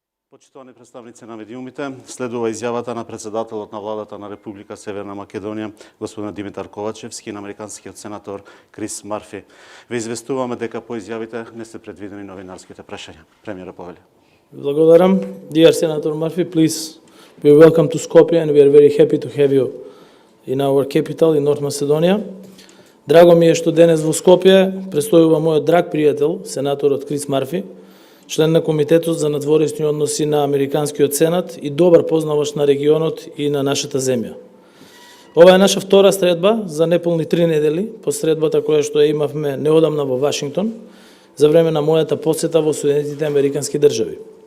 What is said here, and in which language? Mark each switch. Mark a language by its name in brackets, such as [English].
[Macedonian] Почитувани представници на медиумите, следува изјавата на председателот на Владата на Република Северна Македонија, господин Димитар Ковачевски, и на американскиот сенатор Крис Марфи. Ве известуваме дека по изјавите не се предвидени новинарските прашања. Премиерот повели. Благодарам. [English] Dear Senator Murphy, please be welcome to Skopje and we are very happy to have you in our capital in North Macedonia. [Macedonian] Драго ми е што денес во Скопје престојува мојот драг пријател, сенаторот Крис Марфи, член на Комитетот за надворешни односи на Американскиот сенат и добар познавач на регионот и на нашата земја. Ова е наша втора средба за неполни 3 недели, по средбата која што ја имавме неодамна во Вашингтон, за време на мојата посета во Соединетите Американски држави.